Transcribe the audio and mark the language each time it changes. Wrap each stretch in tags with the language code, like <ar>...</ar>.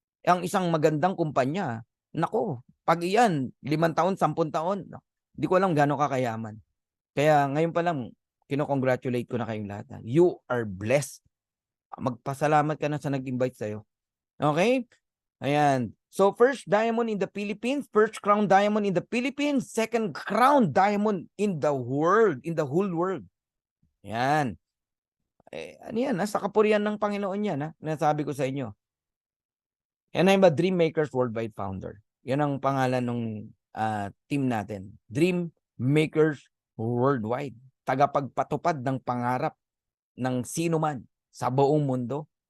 <tl>Ang isang magandang kumpanya. Nako, pag iyan, 5 taon, 10 taon, hindi ko alam gaano kakayaman. Kaya ngayon pa lang, kinocongratulate ko na kayong lahat.</tl> <en>You are blessed.</en> <tl>Magpasalamat ka na sa nag-invite sa'yo. Okay? Ayan.</tl> <en>So, first diamond in the Philippines, first crown diamond in the Philippines, second crown diamond in the world, in the whole world.</en> <tl>Ayan. Ano yan? Sa kapurihan ng Panginoon yan, nasabi ko sa inyo.</tl> <en>And I'm a Dream Makers Worldwide founder.</en> <tl>Yan ang pangalan ng team natin. Dream Makers Worldwide. Tagapagpatupad ng pangarap ng sino man sa buong mundo.</tl>